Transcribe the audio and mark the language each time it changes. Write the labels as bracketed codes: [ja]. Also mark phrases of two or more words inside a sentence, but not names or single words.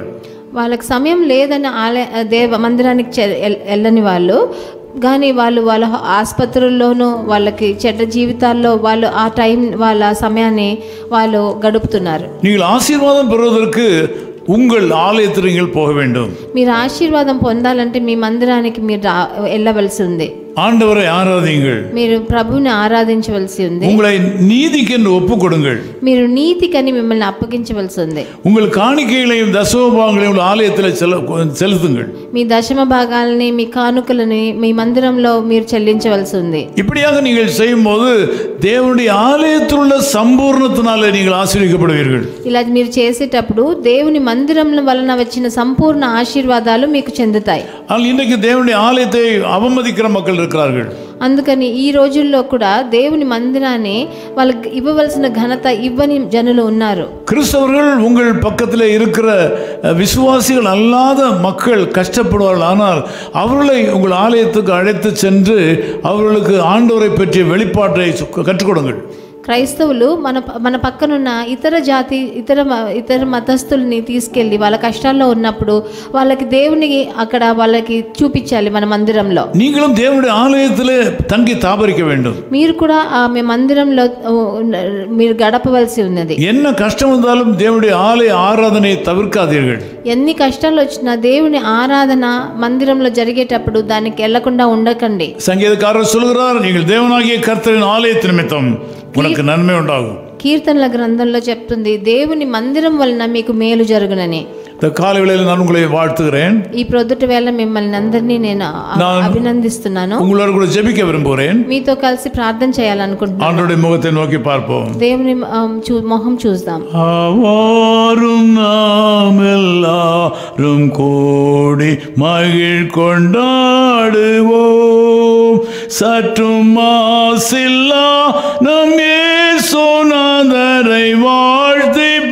[te] వాళ్ళకి సమయం లేదని మందిరానికి వెళ్ళని వాళ్ళు కానీ వాళ్ళ ఆసుపత్రుల్లోనూ వాళ్ళకి చెడ్డ జీవితాల్లో వాళ్ళు ఆ టైం వాళ్ళ సమయాన్ని వాళ్ళు గడుపుతున్నారు. [ta] நீங்கள் ஆசீர்வாதம் பெறுவதற்கு உங்கள் ஆலயத்திற்கு நீங்கள் போக வேண்டும். [te] మీరు ఆశీర్వాదం పొందాలంటే మీ మందిరానికి మీరు వెళ్ళవలసి ఉంది. [ta] ஆண்டவரை ஆராதியுங்கள். [te] మీరు ప్రభువుని ఆరాధించవలసి ఉంది. [ta] உங்களை நீதிக்கென்று ஒப்புக் கொடுங்கள். [te] మీరు నీతికని మిమ్మల్ని అప్పగించవలసి ఉంది. [ta] உங்கள் காணிக்கைகளையும் தசமபாகங்களையும் ஆலயத்தில் செலுத்துங்கள். [te] మీ దశమ భాగాలని మీ కానుకలని మీ మందిరంలో మీరు చెల్లించవలసి ఉంది. [ta] இப்படியாக நீங்கள் செய்யும்போது தேவனுடைய ஆலயத்தில் உள்ள சம்பூர்ணத்தினாலே நீங்கள் ஆசீர்வதிக்கப்படுவீர்கள். [te] ఇలా మీరు చేసేటప్పుడు దేవుని మందిరం వలన వచ్చిన సంపూర్ణ ఆశీర్వాదాలు మీకు చెందుతాయి. [ta] ஆனால் இன்றைக்கு தேவனுடைய ஆலயத்தை அவமதிக்கிற மக்கள் இருக்கிறார்கள். [te] అందుకని ఈ రోజుల్లో కూడా దేవుని మందిరాన్ని వాళ్ళకి ఇవ్వవలసిన ఘనత ఇవ్వని జనులు ఉన్నారు. [ta] கிறிஸ்தவர்கள் உங்கள் பக்கத்தில் இருக்கிற விசுவாசிகள் அல்லாத மக்கள் கஷ்டப்படுவார்கள். ஆனால் அவர்களை உங்கள் ஆலயத்துக்கு அழைத்து சென்று அவர்களுக்கு ஆண்டவரை பற்றிய வெளிப்பாட்டை கற்றுக் கொடுங்கள். [te] క్రైస్తవులు మన పక్కనున్న ఇతర మతస్థుల్ని తీసుకెళ్ళి వాళ్ళ కష్టాల్లో ఉన్నప్పుడు వాళ్ళకి దేవుని అక్కడ వాళ్ళకి చూపించాలి. మన మందిరంలో [ta] நீங்களும் தேவனுடைய ஆலயத்திலே தங்கி தாபரிக்க வேண்டும். [te] మీరు కూడా మీ మందిరంలో మీరు గడపవలసి ఉన్నది. [ta] என்ன కష్టం வந்தாலும் தேவனுடைய ஆலய ஆராதனை தவிர்க்காதீர்கள். [te] ఎన్ని కష్టాలు వచ్చినా దేవుని ఆరాధన మందిరంలో జరిగేటప్పుడు దానికి వెళ్లకుండా ఉండకండి. [ta] சங்கீதக்காரர் சொல்கிறார், நீங்கள் தேவனாகிய கர்த்தரின் ஆலயத்தின் நிமித்தம் உனக்கு நன்மை உண்டாகும். [te] కీర్తనల గ్రంథంలో చెప్తుంది దేవుని మందిరం వలన మీకు మేలు జరుగునని. [ta] இந்த காலை வேளையில் நான் உங்களை வாழ்த்துகிறேன். [te] ఈ ప్రొద్దుట వేళ మిమ్మల్ని అందరినీ నేను అభినందిస్తున్నాను. [ta] உங்களோடு கூட ஜெபிக்க விரும்புகிறேன். [te] మీతో కలిసి ప్రార్థన చేయాలనుకుంటున్నాను. [ta] ஆண்டவருடைய முகத்தை நோக்கி பார்ப்போம். [te] దేవుని మొహం చూద్దాం. [ta] ஆவாரும் நாம் எல்லாரும் கூடி மகிழ் கொண்டாடுவோம், சற்றும் மாசில்லா நம் இயேசுநாதரை வாழ்த்தி